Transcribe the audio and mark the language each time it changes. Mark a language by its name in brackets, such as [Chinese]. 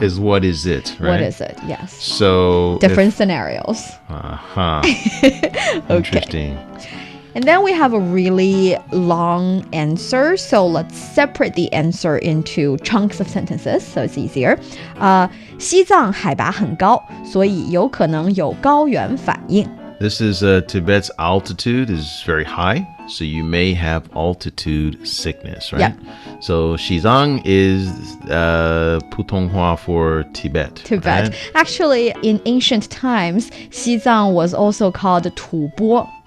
[English] is what is it, right? What is it? Yes. So Different scenarios. Interesting. And then we have a really long answer. So let's separate the answer into chunks of sentences so it's easier. [Chinese] 西藏海拔很高，所以有可能有高原反应。 [English] This is Tibet's altitude is very high, so you may have altitude sickness, right? Yeah. So Xizang is Putonghua for Tibet. Tibet. Right? Actually, in ancient times, Xizang was also called 吐蕃.